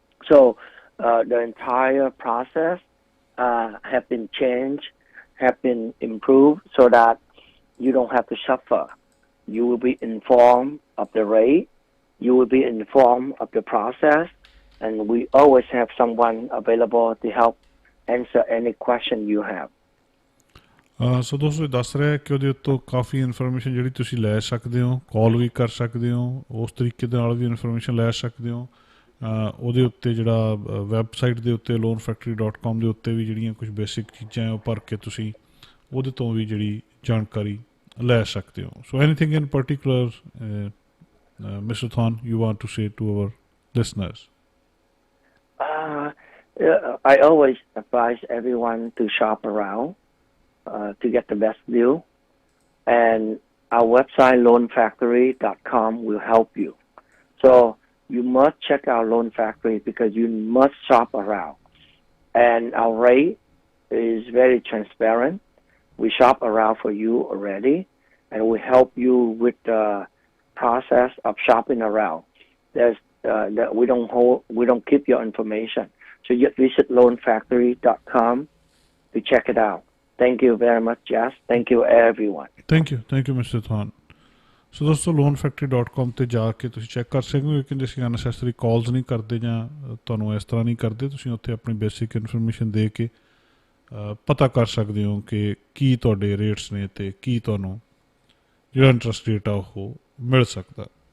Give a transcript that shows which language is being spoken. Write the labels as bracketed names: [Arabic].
[English] So the entire process have been changed, have been improved, so that you don't have to suffer. You will be informed of the rate. You will be informed of the process, and we always have someone available to help answer any question you have. [Punjabi] ਸੋ ਦੋਸਤੋ, ਦੱਸ ਰਿਹਾ ਕਿ ਉਹਦੇ ਉੱਤੋਂ ਕਾਫੀ information ਜਿਹੜੀ ਤੁਸੀਂ ਲੈ ਸਕਦੇ ਹੋ, ਕਾਲ ਵੀ ਕਰ ਸਕਦੇ ਹੋ, ਉਸ ਤਰੀਕੇ ਦੇ ਨਾਲ ਵੀ ਇਨਫੋਰਮੇਸ਼ਨ ਲੈ ਸਕਦੇ ਹੋ। ਉਹਦੇ ਉੱਤੇ ਜਿਹੜਾ ਵੈਬਸਾਈਟ ਦੇ ਉੱਤੇ loanfactory.com ਦੇ ਉੱਤੇ ਵੀ ਜਿਹੜੀਆਂ ਕੁਝ ਬੇਸਿਕ ਚੀਜ਼ਾਂ ਉਹ ਭਰ ਕੇ ਤੁਸੀਂ ਉਹਦੇ ਤੋਂ ਵੀ ਜਿਹੜੀ ਜਾਣਕਾਰੀ ਲੈ ਸਕਦੇ ਹੋ। [English] So anything in particular, Mr. Thorn, you want to say to our listeners? I always advise everyone to shop around to get the best deal, and our website loanfactory.com will help you. So you must check out Loan Factory because you must shop around, and our rate is very transparent. We shop around for you already, and we help you with the process of shopping around. We don't keep your information. So you visit loanfactory.com to check it out. Thank you very much, Jas. Thank you, everyone. Thank you, Mr. Thorn. [Punjabi] ਸੋ ਦੋਸਤੋ, loanfactory.com ਤੇ ਜਾ ਕੇ ਤੁਸੀਂ check ਕਰ ਸਕਦੇ ਹੋ। ਕਹਿੰਦੇ ਅਸੀਂ unnecessary ਕਾਲਸ ਨਹੀਂ ਕਰਦੇ ਜਾਂ ਤੁਹਾਨੂੰ ਇਸ ਤਰ੍ਹਾਂ ਨਹੀਂ ਕਰਦੇ। ਤੁਸੀਂ ਉੱਥੇ ਆਪਣੀ ਬੇਸਿਕ ਇਨਫੋਰਮੇਸ਼ਨ ਦੇ ਕੇ ਪਤਾ ਕਰ ਸਕਦੇ ਹੋ ਕਿ ਕੀ ਤੁਹਾਡੇ ਰੇਟਸ ਨੇ ਅਤੇ ਕੀ ਤੁਹਾਨੂੰ ਜਿਹੜਾ ਇੰਟਰਸਟ ਰੇਟ ਆ ਉਹ ਮਿਲ ਸਕਦਾ।